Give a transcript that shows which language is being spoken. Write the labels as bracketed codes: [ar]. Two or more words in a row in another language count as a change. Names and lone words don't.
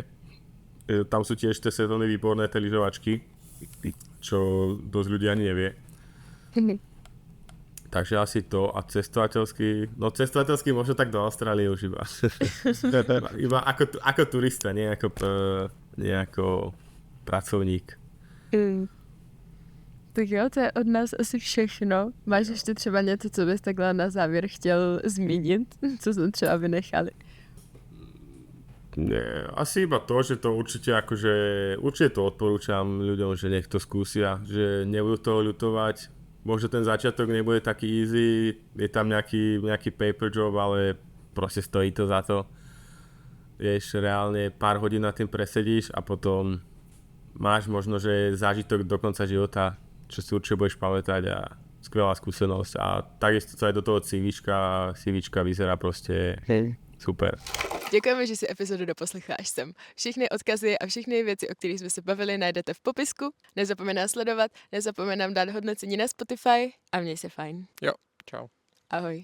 [sk] Tam sú tiež tie sezóny výborné, tie lyžovačky, čo dosť ľudí ani nevie. Takže asi to a cestovateľský možno tak do Austrálie už iba. Iba ako turista, nie ako pracovník. [cs] Tak jo, to je od nás asi všechno. Máš ještě třeba něco, co bys takhle na závěr chtěl zmínit? Co jsme třeba vynechali? [sk] Nie, asi iba to, že to určite to odporúčam ľuďom, že nech to skúsia, že nebudú toho ľutovať. Možno ten začiatok nebude taký easy, je tam nejaký [en] paper job, [sk] ale proste stojí to za to. Vieš, reálne pár hodín na tým presedíš a potom máš možno, že zážitok do konca života, čo si určite budeš pamätať a skvelá skúsenosť a takisto sa aj do toho CVčka vyzerá proste super. [cs] Děkujeme, že si epizodu doposlechla až sem. Všechny odkazy a všechny věci, o kterých jsme se bavili, najdete v popisku. Nezapomeň nás sledovat, nezapomeň nám dát hodnocení na Spotify a měj se fajn. Jo, čau. Ahoj.